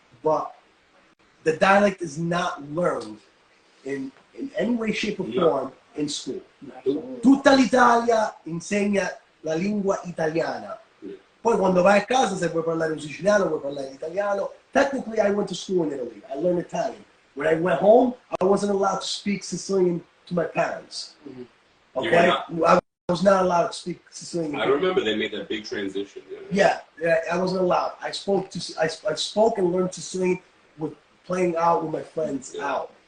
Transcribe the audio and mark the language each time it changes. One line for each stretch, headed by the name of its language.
English: But the dialect is not learned in any way, shape, or form in school.
Italian: Tutta l'Italia insegna la lingua italiana. Poi quando vai a casa, se vuoi parlare un siciliano, vuoi parlare l'italiano.
English: Technically, I went to school in Italy. I learned Italian. When I went home, I wasn't allowed to speak Sicilian to my parents. Okay? I was not allowed to speak Sicilian. I remember they made that big transition. Yeah, I wasn't allowed. I spoke and learned Sicilian with playing out with my friends out.